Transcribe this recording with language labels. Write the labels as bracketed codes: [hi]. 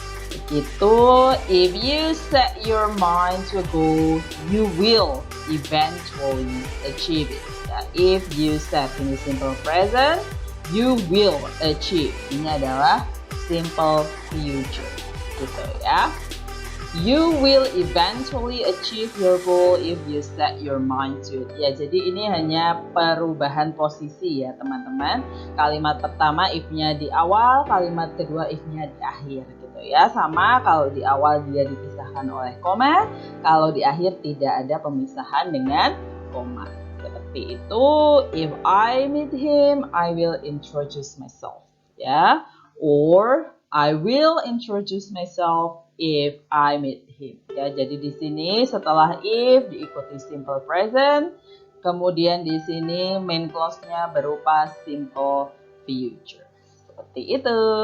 [en] Begitu, if you set your mind to a goal, you will eventually achieve it. Ya, if you set ini simple present, you will achieve. [id] Ini adalah simple future. Gitu ya. [en] You will eventually achieve your goal if you set your mind to it. [id] Ya, jadi ini hanya perubahan posisi ya teman-teman. Kalimat pertama if-nya di awal, kalimat kedua if-nya di akhir gitu ya. Sama kalau di awal dia dipisahkan oleh koma, kalau di akhir tidak ada pemisahan dengan koma. [en] Seperti itu, if I meet him, I will introduce myself. Ya, or I will introduce myself if I meet him. [id] Ya, jadi di sini setelah if diikuti simple present, kemudian di sini main clause-nya berupa simple future. Seperti itu.